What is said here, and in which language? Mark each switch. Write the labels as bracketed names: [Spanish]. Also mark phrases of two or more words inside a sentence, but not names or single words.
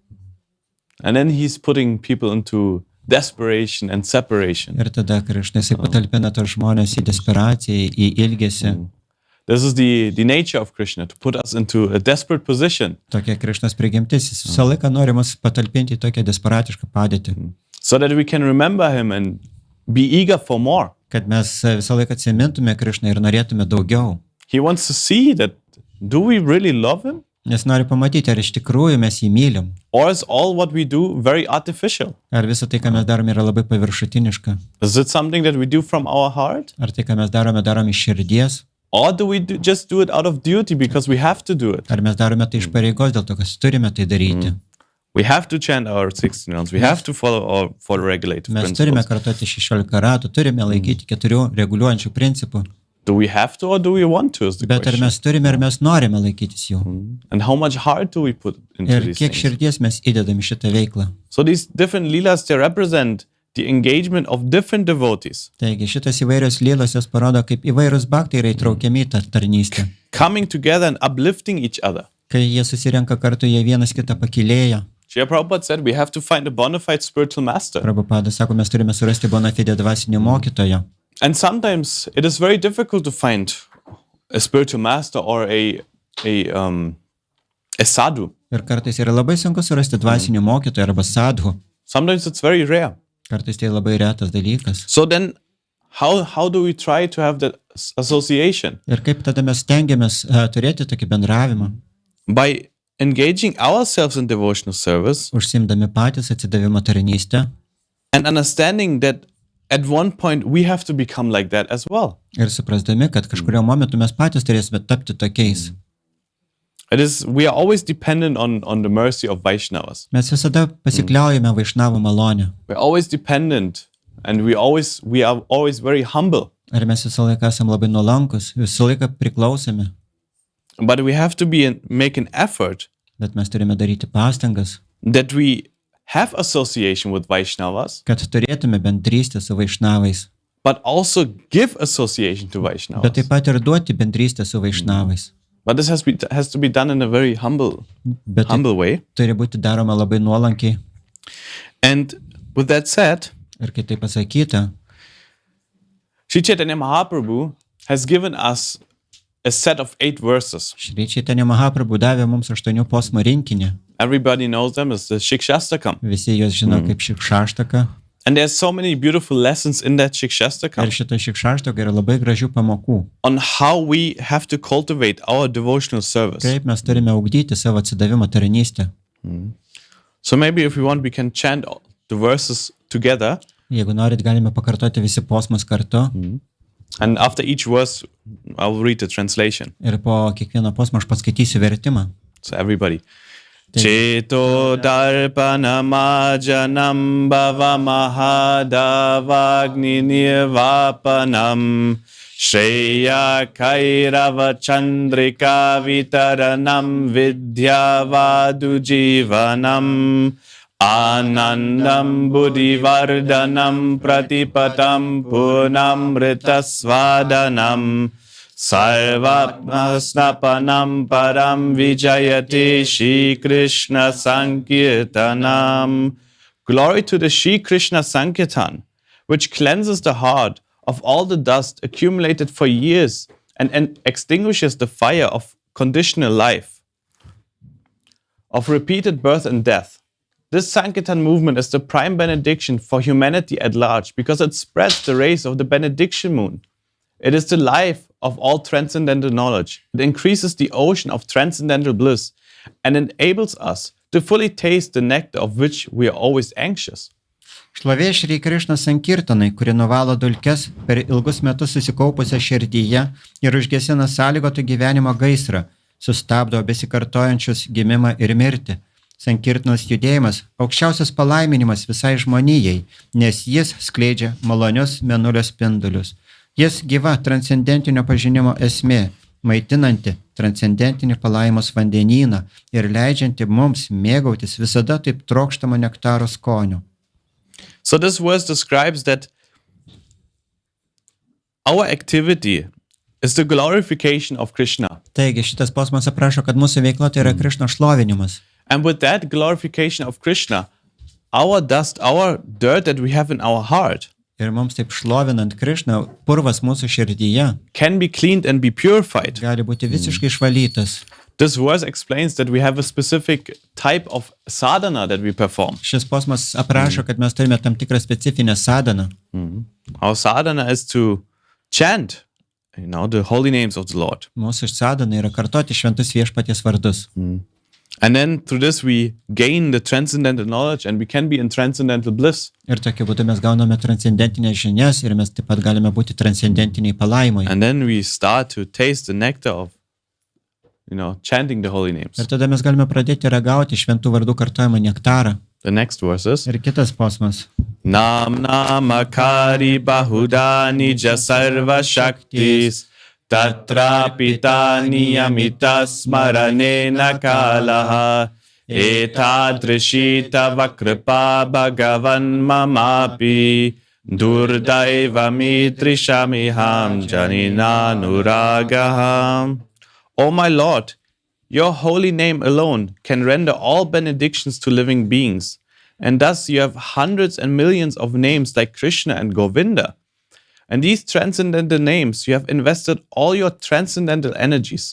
[English] And then he's putting people into desperation and separation. [Lithuanian] Ir tada Krišna jisai patalpina tos žmonės į desperaciją, į ilgesį. [English] This is the nature of Krishna, to put us into a desperate position. [Lithuanian] Tokia Krišnos prigimtis, jis visą laiką nori mus patalpinti į tokią desperatišką padėtį. [English] So that we can remember him and be eager for more. [Lithuanian] Kad mes visą laiką atsimintume Krišną ir norėtume daugiau. [English] He wants to see that, do we really love him? [Lithuanian] Nes nori pamatyti, ar iš tikrųjų mes jį mylim. [English] Or is all what we do very artificial? [Lithuanian] Ar visą tai, ką mes darome, yra labai paviršutiniška? [English] Is it something that we do from our heart? [Lithuanian] Ar tai, ką mes darome iš širdies? [English] Or do we just do it out of duty because we have to do it? [Lithuanian] Ar mes darome tai iš pareigos dėl to, kas turime tai daryti? [English] We have to chant our 16 rounds. We have to follow regulative [Lithuanian] mes [English] principles. [Lithuanian] Turime kartoti 16 ratų, turime laikyti 4 reguliuojančių principų. [English] Do we have to or do we want to is the [Lithuanian] Bet ar [English] question. [Lithuanian] mes turime, ar mes norime laikytis jų? [English] And how much heart do we put into [Lithuanian] Ir [English] these [Lithuanian] kiek [English] things? [Lithuanian] širdies mes įdedam į šitą veiklą? [English] So these different leelas, they represent the engagement of different devotees. [Lithuanian] Taigi šitas įvairios lylos jos parodo, kaip įvairūs bhaktai yra įtraukiami į tą tarnystę. [English] Coming together and uplifting each other. [Lithuanian] Kai jie susirenka kartu, jie vienas kitą pakylėja. [English] Srila Prabhupada said we have to find a bona fide spiritual master. [Lithuanian] Prabhupada sako, mes turime surasti bona fide dvasinį mokytoją. [English] And sometimes it is very difficult to find a spiritual master or a sadhu. [Lithuanian] Ir kartais yra labai sunku surasti dvasinį mokytoją arba sadhu. [English] Sometimes it's very rare. [Lithuanian] Kartais tai labai retas dalykas. [English] So then how do we try to have that association? [Lithuanian] Ir kaip tada mes stengiamės turėti tokį bendravimą? [English] By engaging ourselves in devotional service. [Lithuanian] Užsiimdami patys atsidavimo tarnystę. [English] And understanding that at one point we have to become like that as well. [Lithuanian] Ir suprasdami, kad kažkurio momentu mes patys turėsime tapti tokiais. [English] We are always dependent on the mercy of Vaishnavas. [Lithuanian] Mes visada pasikliaujame Vaišnavų malonę. [English] We're always dependent and we are always very humble. [Lithuanian] Ir mes visą laiką esame labai nuolankus, visą laiką priklausomi. [English] But we have to make an effort. [Lithuanian] Bet mes turime daryti pastangas. [English] That we have association with Vaishnavas. [Lithuanian] Kad turėtume bendrystę su Vaišnavais. [English] But also give association to Vaishnavas. [Lithuanian] Bet taip pat ir duoti bendrystę su Vaišnavais. [English] But this has to be done in a very humble way. [Lithuanian] Turi būti daroma labai nuolankiai. [English] And with that said, [Lithuanian] ir kai tai pasakyta, [English] Sri Chaitanya Mahaprabhu has given us a set of 8 verses. [Lithuanian] Sri Chaitanya Mahaprabhu davė mums 8 posmų rinkinį. [English] Everybody knows them as the Shikshastakam. [Lithuanian] Visi juos žino kaip Shikshashtaka. [English] And there's so many beautiful lessons in that Shikshastakam [Lithuanian] Ir šito šikšaštoko yra labai gražių pamokų. [English] on how we have to cultivate our devotional service. [Lithuanian] Kaip mes turime ugdyti savo atsidavimo tarnystę. [English] So maybe if we want, we can chant the verses together. [Lithuanian] Jeigu norit, galime pakartoti visi posmus kartu. [English] And after each verse, I'll read the translation. [Lithuanian] Ir po kiekvieno posmo aš paskaitysiu vertimą. [English] So everybody. [Sanskrit] Cheto darpanamajanam bhavamahadavagni nirvapanam Shreya kairava chandrika vitaranam vidyavadu jivanam Anandam buddhivardhanam pratipatam punamritasvadanam Sarvapnasnapanam param vijayate Shri Krishna Sankirtanam. [English] Glory to the Shri Krishna Sankirtan, which cleanses the heart of all the dust accumulated for years and extinguishes the fire of conditional life, of repeated birth and death. This Sankirtan movement is the prime benediction for humanity at large because it spreads the rays of the benediction moon. It is the life of all transcendental knowledge. It increases the ocean of transcendental bliss and enables us to fully taste the nectar of which we are always anxious. [Lithuanian] Šlovė Šri Krišna Sankirtanai, kuri nuvalo dulkes per ilgus metus susikaupusią širdyje ir užgesina sąlygotų gyvenimo gaisrą, sustabdo besikartojančius gimimą ir mirtį. Sankirtanos judėjimas – aukščiausias palaiminimas visai žmonijai, nes jis skleidžia malonius mėnulio spindulius. Jis gyva transcendentinio pažinimo esmė, maitinanti transcendentinį palaimos vandenyną ir leidžianti mums mėgautis visada taip trokštamo nektaro skoniu. [English] So this verse describes that our activity is the glorification of Krishna. [Lithuanian] Taigi šitas posmas aprašo, kad mūsų veikla tai yra Krišnos šlovinimas. [English] And with that glorification of Krishna, our dust, our dirt that we have in our heart [Lithuanian] Ir mums taip šlovinant Krišną, purvas mūsų širdyje [English] can be cleaned and be purified. [Lithuanian] gali būti visiškai išvalytas. [English] This verse explains that we have a specific type of sadhana that we perform. [Lithuanian] Šis posmas aprašo, kad mes turime tam tikrą specifinę sadhaną. [English] Our sadhana is to chant, the holy names of the Lord. [Lithuanian] Mūsų sadhana yra kartoti šventus viešpaties vardus. [English] And then through this we gain the transcendental knowledge and we can be in transcendental bliss. [Lithuanian] Ir tokiu būdu mes gauname transcendentinės žinias ir mes taip pat galime būti transcendentiniai palaimai. [English] And then we start to taste the nectar of, chanting the holy names. [Lithuanian] Ir tada mes galime pradėti ragauti šventų vardų kartojimą nektarą. [English] The next verses. [Lithuanian] Ir kitas posmas. [Sanskrit] Nam namakari bahudani jasarva shaktis Tatra pita niyamita smaranena kalaha etadrishita vakripa bhagavan mamapi durdaiva mitrishamiham janina nuragaham. [English] O my Lord, your holy name alone can render all benedictions to living beings, and thus you have hundreds and millions of names like Krishna and Govinda. And these transcendental names, you have invested all your transcendental energies.